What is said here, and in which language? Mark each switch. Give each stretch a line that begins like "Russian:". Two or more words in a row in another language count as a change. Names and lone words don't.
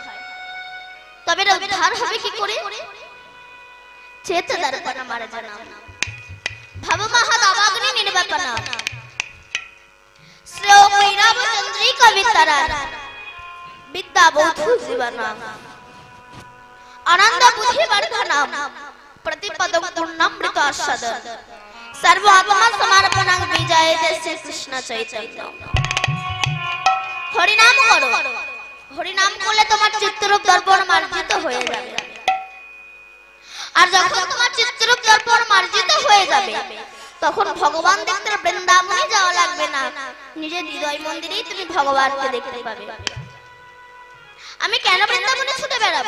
Bangla: তবে উদ্ধার হবে কি করে?
Sanskrit: চেত দর্পণ মার্জনা ভব মহাদাবাগ্নি নির্বাপনা শ্রেয় কৈরাব চন্দ্রিকা বিতরণ বিদ্যা বৌদ্ধ জীবন আনন্দ বুদ্ধি বর্ধনম प्रतिपदम पूर्णामृत आस्वादन सर्व आत्मा समर्पणं विजयते श्री कृष्ण चैतन्य।
Hindi: हरि नाम करो, हरि नाम
Bangla: করলে তোমার চিত্তরূপ দর্পণ মার্জিত হয়ে যাবে। আর যখন তোমার চিত্তরূপ দর্পণ মার্জিত হয়ে যাবে তখন ভগবান দেখতে বৃন্দাবনে যাওয়া লাগবে না, নিজের হৃদয় মন্দিরেই তুমি ভগবানকে দেখতে পাবে। আমি কেন বৃন্দাবনে ছুটে বেড়াবো?